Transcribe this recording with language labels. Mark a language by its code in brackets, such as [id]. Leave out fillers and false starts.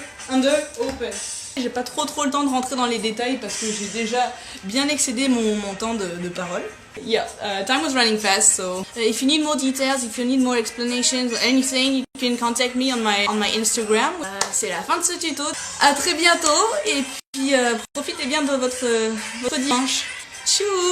[fr] Under, open. J'ai pas trop le temps de rentrer dans les détails parce que j'ai déjà bien excédé mon temps de parole. [en] Yeah, time was running fast, so if you need more details, if you need more explanations or anything, you can contact me on my Instagram. [fr] C'est la fin de ce tuto. À très bientôt et puis profitez bien de votre dimanche. Tchou!